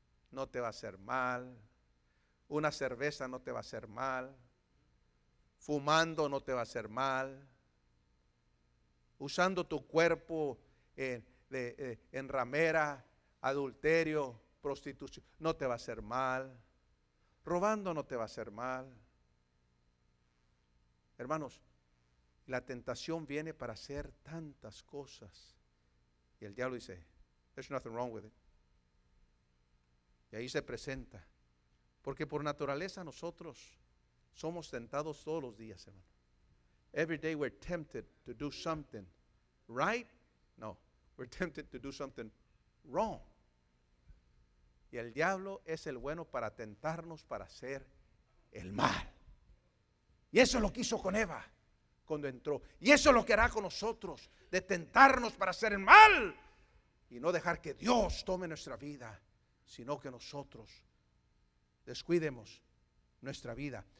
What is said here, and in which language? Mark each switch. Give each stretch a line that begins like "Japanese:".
Spanish: No te va a hacer mal, una cerveza no te va a hacer mal, fumando no te va a hacer mal, usando tu cuerpo en ramera, adulterio, prostitución, no te va a hacer mal, robando no te va a hacer mal. Hermanos, la tentación viene para hacer tantas cosas. Y el diablo dice,
English: there's nothing wrong with it.
Spanish: Y ahí se presenta. Porque por naturaleza nosotros somos tentados todos los días, hermano.
English: Every day we're tempted to do something right? No, we're tempted to do something wrong.
Spanish: Y el diablo es el bueno para tentarnos para hacer el mal. Y eso lo quiso con Eva cuando entró. Y eso lo que hará con nosotros, de tentarnos para hacer el mal y no dejar que Dios tome nuestra vida, sino que nosotros descuidemos nuestra vida.